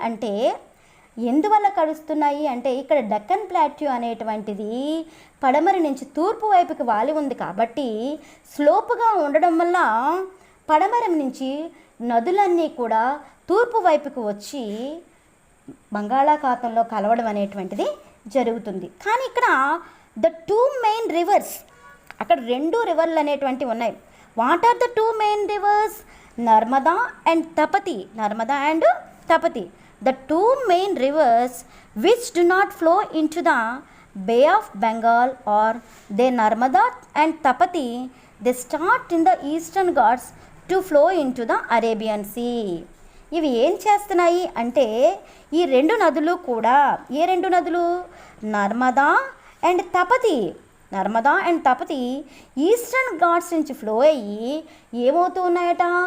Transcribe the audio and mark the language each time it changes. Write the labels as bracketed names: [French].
[Telugu] అంటే ఎందువల్ల కలుస్తున్నాయి అంటే ఇక్కడ డక్కన్ ప్లాట్యూ అనేటువంటిది పడమర నుంచి తూర్పు వైపుకి వాలి ఉంది కాబట్టి స్లోపుగా ఉండడం వల్ల పడమరం నుంచి నదులన్నీ కూడా తూర్పు వైపుకు వచ్చి బంగాళాఖాతంలో కలవడం అనేటువంటిది జరుగుతుంది. కానీ ఇక్కడ [English] the two main rivers, [Telugu] అక్కడ 2 రివర్లు అనేటువంటివి ఉన్నాయి. [English] What are the 2 main rivers? Narmada and Tapati. Narmada and Tapati, the 2 main rivers which do not flow into the Bay of Bengal or the Narmada and Tapati, they start in the eastern Ghats to flow into the Arabian Sea. [Telugu] ఇవి ఏం చేస్తున్నాయి అంటే ఈ 2 నదులు కూడా, ఏ 2 నదులు? Narmada and Tapti. Narmada and Tapti eastern Ghats నుంచి flow అయ్యి ఏమవుతూ ఉన్నాయట?